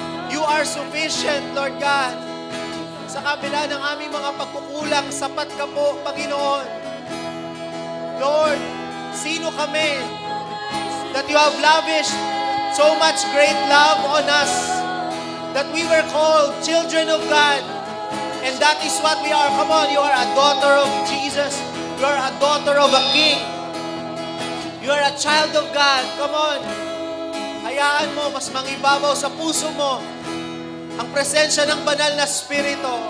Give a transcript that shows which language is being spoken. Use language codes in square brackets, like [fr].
[en] You are sufficient, Lord God. [tl] Sa kabila ng aming mga pagkukulang, sapat ka po, Panginoon. [en] Lord, [tl] sino kami [en] that you have lavished so much great love on us, that we were called children of God. And that is what we are. Come on, you are a daughter of Jesus. You are a daughter of a king. You are a child of God. Come on. [tl] Hayaan mo, mas mangibabaw sa puso mo ang presensya ng banal na Espiritu.